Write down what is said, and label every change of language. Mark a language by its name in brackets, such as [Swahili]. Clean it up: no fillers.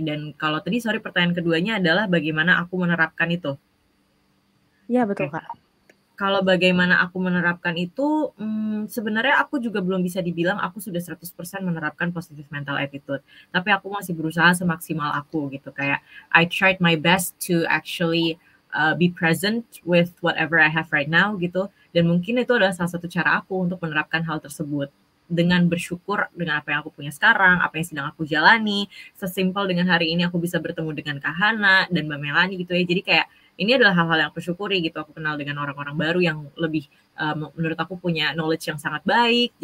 [Indonesian] Dan kalau tadi pertanyaan keduanya adalah bagaimana aku menerapkan itu. Iya betul Kak. kalau bagaimana aku menerapkan itu, sebenarnya aku juga belum bisa dibilang aku sudah 100% menerapkan positive mental attitude. Tapi aku masih berusaha semaksimal aku gitu. [English] Kayak I tried my best to actually be present with whatever I have right now gitu. [Indonesian] Dan mungkin itu adalah salah satu cara aku untuk menerapkan hal tersebut. Dengan bersyukur dengan apa yang aku punya sekarang, apa yang sedang aku jalani. Sesimpel dengan hari ini aku bisa bertemu dengan Kak Hana dan Mbak Melani gitu ya. Jadi kayak ini adalah hal-hal yang aku syukuri gitu. Aku kenal dengan orang-orang baru yang lebih menurut aku punya knowledge yang sangat baik.